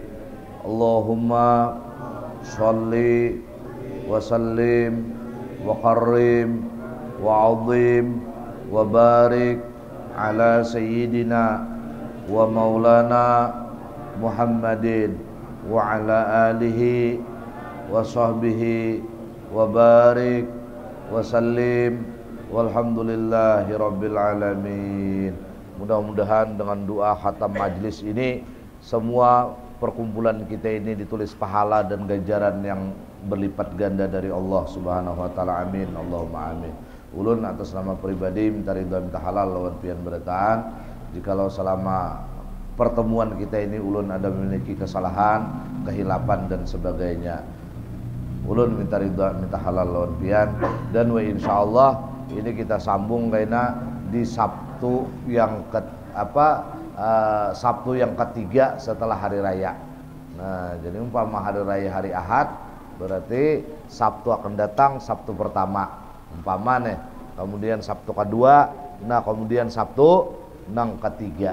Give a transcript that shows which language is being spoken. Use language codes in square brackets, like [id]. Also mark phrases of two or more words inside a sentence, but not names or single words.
[ar] اللهم صل وسلم وكرم وعظم وبارك على سيدنا ومولانا محمد وعلى آله وصحبه وبارك وسلم والحمد لله رب العالمين. [id] Mudah-mudahan dengan doa khatam majlis ini semua perkumpulan kita ini ditulis pahala dan ganjaran yang berlipat ganda dari Allah [ar] سبحانه وتعالى. [id] Amin. [ar] اللهم آمين. [bjn] Ulun atas nama pribadi minta ridha minta halal lawan pian bertahan. Jikalau selama pertemuan kita ini ulun ada memiliki kesalahan, kehilapan dan sebagainya, ulun minta ridha minta halal lawan pian. [id] Dan wa insyaallah ini kita sambung karena di Sabtu yang Sabtu yang ketiga setelah hari raya. Nah, jadi umpama hari raya hari Ahad, berarti Sabtu akan datang Sabtu pertama. Umpama nih, kemudian Sabtu kedua, nah kemudian Sabtu nang ketiga.